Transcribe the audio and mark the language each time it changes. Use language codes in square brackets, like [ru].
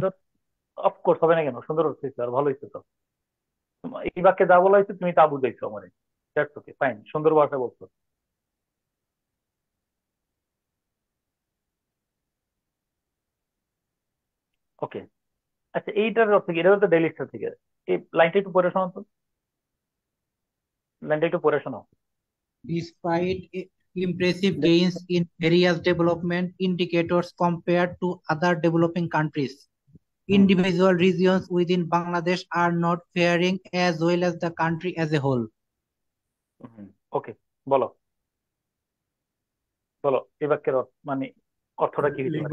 [bn] সুন্দর, অফকোর্স হবে না কেন, সুন্দর হচ্ছে আর ভালো হয়েছে তো। এই বাক্যে যা বলা হয়েছে তুমি তা বুঝাইছো আমার, দ্যাটস ওকে, ফাইন, সুন্দর ভাষা বলছো। ওকে, আচ্ছা এইটার অর্থ কি? এটা তো ডেইলি স্টার থেকে, এই লাইনটা একটু পড়ে শোনাও তো, লাইনটা একটু পড়ে শোনাও। [en] Despite impressive gains in various development indicators compared to other developing countries, individual regions within Bangladesh are not faring as well as the country as a whole. [bn] ওকে, বলো বলো এই বাক্যের মানে অর্থটা কি হতে পারে?